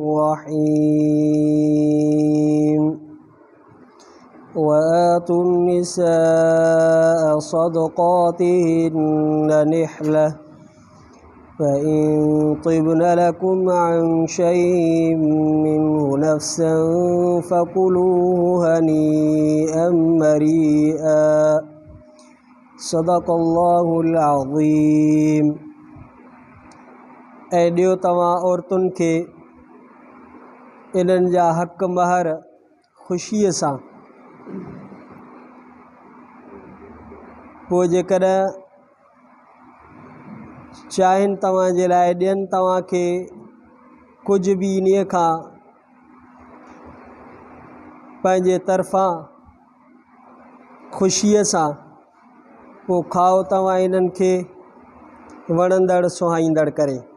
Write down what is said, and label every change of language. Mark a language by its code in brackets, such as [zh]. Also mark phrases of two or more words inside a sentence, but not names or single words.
[ar] الرحيم وآتوا النساء صدقاتهن نحلة فإن طبن لكم عن شيء منه نفسا فكلوه هنيئا مريئا صدق الله العظيم। [sd] ऐं ॾियो तव्हां औरतुनि खे इन्हनि जा हक़ महर ख़ुशीअ सां। पोइ जेकॾहिं चाहिनि तव्हांजे लाइ ॾियनि तव्हांखे कुझु बि इन खां पंहिंजे तरफ़ां ख़ुशीअ सां, पोइ खाओ तव्हां इन्हनि खे वणंदड़ सुहाईंदड़ करे।